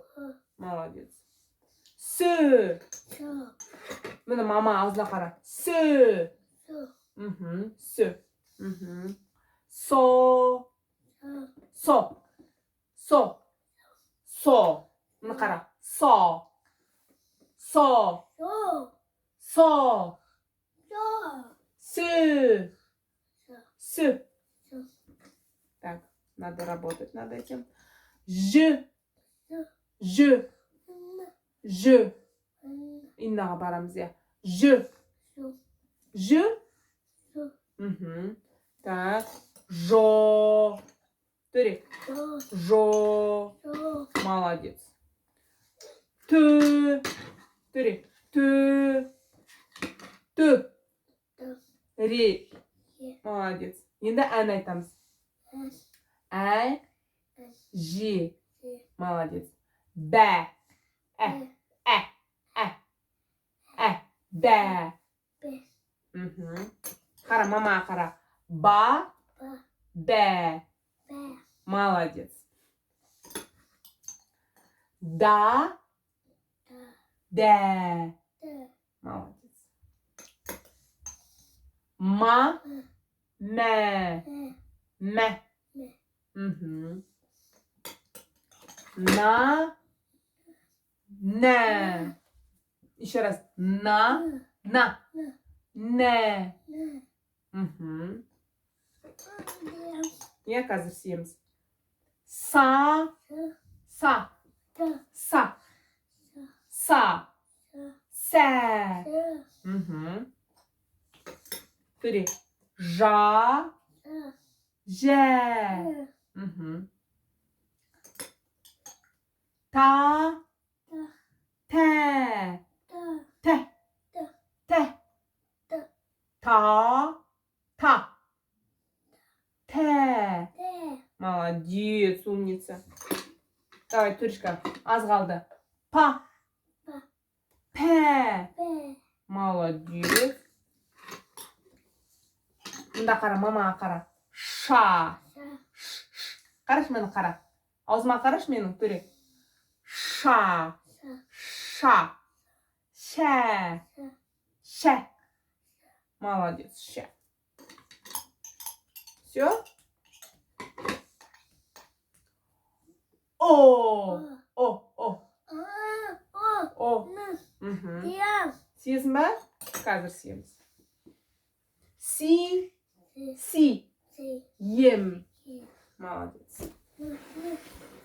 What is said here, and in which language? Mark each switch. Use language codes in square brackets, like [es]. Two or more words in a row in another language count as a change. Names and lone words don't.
[ru] Молодец. С. [kk] Міне мама аузына қара. С. С. Со. Со. Со. Со. Міне қара. Со. Со. Со. С. С. [ru] Так, надо работать над этим. Ж. Ж. Ж. [kk] Иннаға барамыз, я. Ж. Ж. Так. Жо. Töre. Жо. Жо. Жо. [ru] Молодец. Tü. Töre. Tü. Tü. Tü. Ре. Е. [kk] Молодец. Енді ән айтамыз. Әс. Ә. Әс. Же. Же. [ru] Молодец. Бә. Ә. Бе. Ә. Ә. Ә. Бә. Бе. [kk] Мгм. Қара, мама қара. Ба. Ба. Бә. Бе. [ru] Молодец. Да. Да. Дә. Да. Молодец. Ма. Ма. Мә. Мә. Мә. Мә. Мгм. На. Нә. Еще раз. На. На. На. На. Нә. На. Мгм. Да. [kk] Я қазір сиеміз. Са. Са. Са. Са. Са. Са. Са. Сә. Са. Мгм. Төре. Жа. Са. Жә. Са. Мгм. Та. Та. Тә. Та. Тә. Та. Тә. Та. Та. Та. Тә. Тэ. [ru] Молодец, умница. [kk] Давай, Туречка, аз қалды. Па. Па. Пә. Пэ. Молодец. Мында қара, мамаға қара. Ша. Са. Қарашы мені қара. Аузыма қарашы менің, Төре. Ша. Са. Ша. Шә. Са. Шә. [ru] Молодец, шә. Все? О. О. О. А. О. О. На. Мгм. Я. [kk] Сиесің ба? Қазір сиеміз. Си. Си. Си. Си. Ем. Си. [ru] Молодец. На.